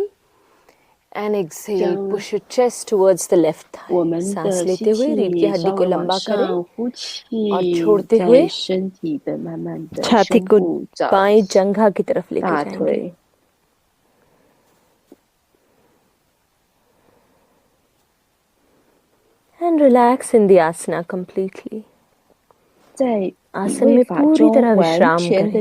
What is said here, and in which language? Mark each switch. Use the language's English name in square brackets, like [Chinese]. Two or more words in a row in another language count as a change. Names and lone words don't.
[English] And exhale, [Chinese] 将 [English] push your chest towards the left [Chinese] 我 [English] thigh. [Chinese] 们 [Hindi] सांस [Chinese] 的 [Hindi] लेते [Chinese] 吸 [Hindi] हुए रीढ़ की [Chinese] 气 [Hindi] हड्डी [Chinese] 稍 [Hindi] को [Chinese] 微往 [Hindi] लंबा करें. [Chinese] 上，呼气 [Hindi] और छोड़ते हुए [Chinese] 在身体的慢慢的 [Hindi] छाती [Chinese] 胸 [Hindi] को [Chinese] 部找 [Hindi] बाएं जंघा की तरफ लेके [Chinese] 大 [Hindi] जाएंगे. [Chinese] 腿， [English] And relax in the asana completely. [Chinese] 在体 [Hindi] आसन [Chinese] 位 [Hindi] में [Chinese] 法 [Hindi] पूरी [Chinese] 中 [Hindi] तरह [Chinese] 完 [Hindi] विश्राम [Chinese] 全 [Hindi] करें.